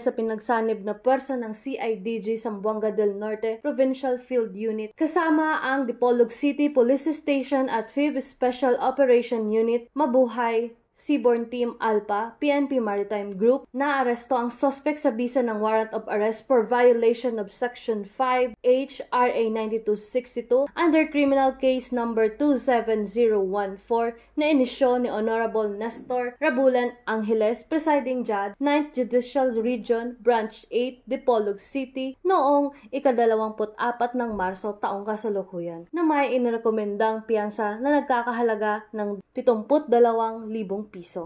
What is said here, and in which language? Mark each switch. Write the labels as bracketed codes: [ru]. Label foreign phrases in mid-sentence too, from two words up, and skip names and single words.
[tl] sa pinagsanib na puwersa ng CIDG Zamboanga del Norte Provincial Field Unit kasama ang Dipolog City Police Station at 5th Special Operation Unit, Mabuhay, Seaborne Team Alpha, PNP Maritime Group, naaresto ang suspect sa bisa ng [en] warrant of arrest for violation of Section 5H RA 9262 under Criminal Case Number [tl] 27014 na inisyo ni Honorable Nestor Rabulan Angeles, Presiding Judge, 9th Judicial Region, Branch 8, Dipolog City, noong ika-24 ng Marso taong kasalukuyan, na may inirekomendang piyansa na nagkakahalaga ng 72,000 piso.